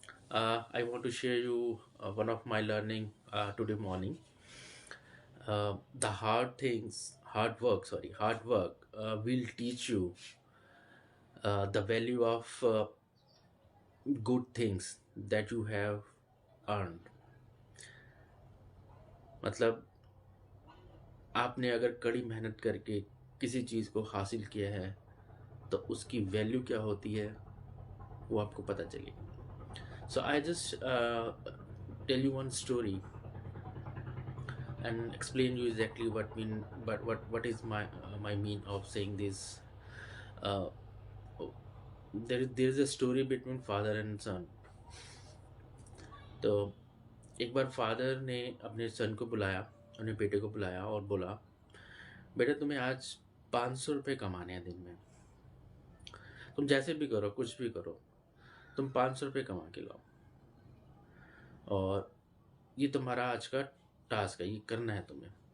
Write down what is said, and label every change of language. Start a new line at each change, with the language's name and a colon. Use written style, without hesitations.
English: I want to share you one of my learning today morning. The hard work will teach you the value of good things that you have earned.
Hindi: मतलब आपने अगर कड़ी मेहनत करके किसी चीज़ को हासिल किया है तो उसकी वैल्यू क्या होती है वो आपको पता चलेगी.
English: So I just tell you one story and explain you exactly what is my mean of saying this. uh, there is a story between father and son.
Hindi: तो एक बार फादर ने अपने सन को बुलाया, अपने बेटे को बुलाया और बोला, बेटा तुम्हें आज 500 रुपये कमाने हैं दिन में. तुम जैसे भी करो, कुछ भी करो, तुम 500 रुपये कमा के लाओ और ये तुम्हारा आज का टास्क है, ये करना है तुम्हें.